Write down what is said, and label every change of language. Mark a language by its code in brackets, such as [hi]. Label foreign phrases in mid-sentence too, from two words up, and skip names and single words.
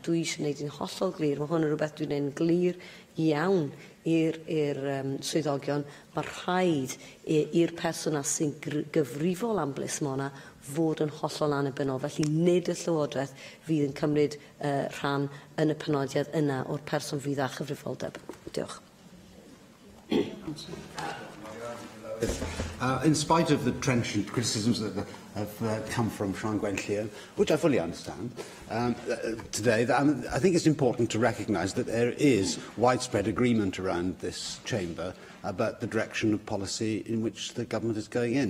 [cy] Dwi eisiau gwneud yn hollol glir, mae hwn yn rhywbeth dwi'n gwneud glir iawn i'r swyddogion. Mae rhaid i'r personas sy'n gyfrifol am blismona fod yn hollol annibynnol. Felly nid y Llywodraeth fydd yn cymryd rhan yn y penodiad yna o'r person fydd â chyfrifoldeb. Diolch. [en] In spite of the trenchant criticisms that have come from Sian Gwenllian, which I fully understand today, I think it's important to recognise that there is widespread agreement around this chamber about the direction of policy in which the government is going in.